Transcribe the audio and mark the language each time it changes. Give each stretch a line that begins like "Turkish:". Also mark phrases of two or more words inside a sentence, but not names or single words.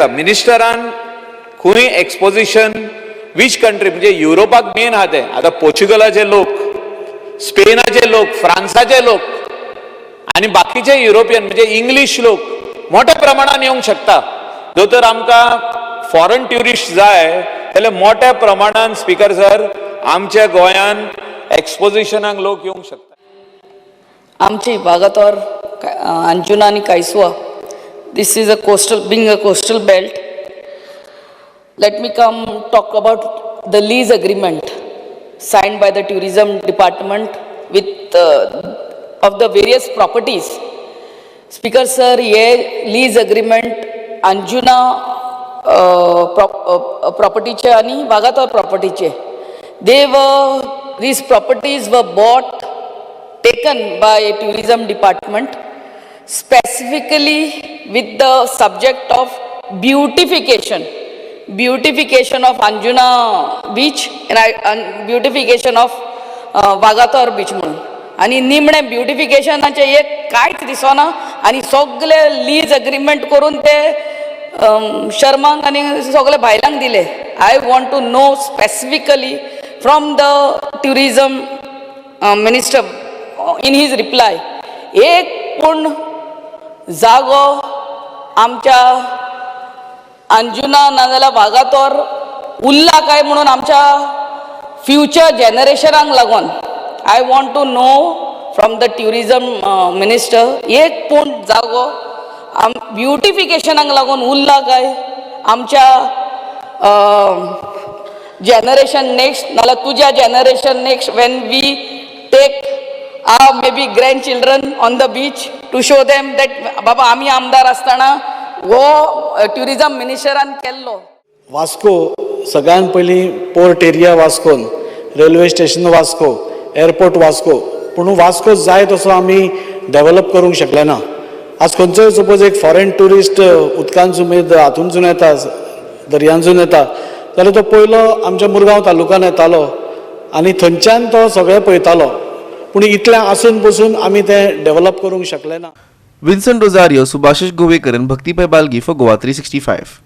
Konkani: मिनिस्टरान खंय
English: exposition which country,
Konkani: म्हणजे युरोपाक मेन आहा ते, आतां पोर्चुगलाचे लोक, स्पेनाचे लोक, फ्रांसाचे लोक आनी बाकीचे युरोपियन म्हणजे इंग्लीश लोक मोठ्या प्रमाणात येवंक शकता. जर आमकां
English: foreign tourist
Konkani: जाय जाल्यार मोठ्या प्रमाणात
English: speaker sir
Konkani: आमच्या गोंयांत एक्सपोजिशनाक लोक येवंक शकता. आमचे वागातोर, अंजुना आणि कायसुआ,
English: this is a being a coastal belt. Let me come talk about the lease agreement. signed by the tourism department with of the various properties. Speaker sir,
Konkani: ये
English: lease agreement
Konkani: अंजुना propertyचे आणि वागातोर propertyचे.
English: These properties were bought, taken by tourism department specifically with the subject of beautification of Anjuna beach and beautification of Wagator beach म्हणून.
Konkani: आणि निमणे ब्युटिफिकेशनाचे एक कांयच दिसना आणि सगळे
English: lease agreement
Konkani: करून ते शर्मांक आणि सगळे भायलांक दिले.
English: I want to know specifically from the tourism minister in his reply,
Konkani: एक पूण जागो आमच्या अंजुना नाजाल्यार वागातोर उरला काय म्हणून आमच्या
English: future generation
Konkani: लागून.
English: I want to know from the tourism minister,
Konkani: एक पूण जागो ब्युटिफिकेशनाक लागून उरला काय आमच्या
English: generation next
Konkani: नाल्यार तुज्या
English: जनरेशन नेक्स्ट when we take our maybe grandchildren on the beach to show them that
Konkani: बाबा आमी आमदार आसतना हो ट्युरिजम मिनिस्टरान केल्लो. वास्को सगळ्यात पयलीं
English: port area
Konkani: वास्कोन,
English: railway station
Konkani: वास्को, एअरपोर्ट वास्को, पूण वास्को जाय तसो आमी डेव्हलप करूंक शकले ना. आज खंयचोय सपोज एक
English: foreign tourist
Konkani: उदकांतसून हातूंतसून येता, दर्यांतसून येता जाल्यार तो पयलो आमच्या मुरगांव तालुक्यान येतालो आनी थंयच्यान तो सगळें पळयतालो. पूण इतलें आसून पसून आमी तें डेव्हलप करूंक शकले ना.
English: Vincent Rosario, Subhashish Govekar and Bhakti Pai Balgi for Goa 365.